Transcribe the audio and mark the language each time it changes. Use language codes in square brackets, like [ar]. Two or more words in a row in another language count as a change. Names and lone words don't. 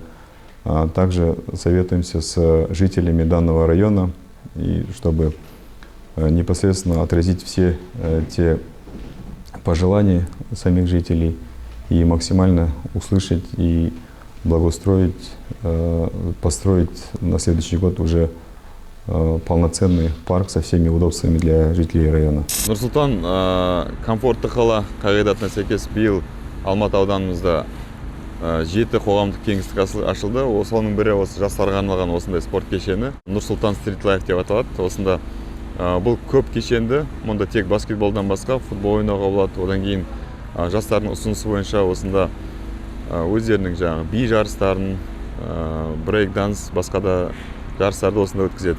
[ru] Также советуемся с жителями данного района, и чтобы непосредственно отразить все те пожелания самих жителей и максимально услышать и благоустроить, построить на следующий год уже полноценный парк со всеми удобствами для жителей района. [kk] Нур-Султан комфортты қала қағидатына сәйкес биыл Алматы ауданымызда 7 қоғамдық кеңістік ашылды. Соның бірі осы жастарға арналған осындай спорт кешені. Нур-Султан Стрит Лайф деп аталады. Осында бұл көп кешенді. Мұнда тек баскетболдан басқа футбол ойнауға болады. Одан кейін жастардың ұсынысы бойынша осында өздерінің жаңағы би жарыстарын, [en] break dance, [kk] басқа да жарыстарды осында өткізеді.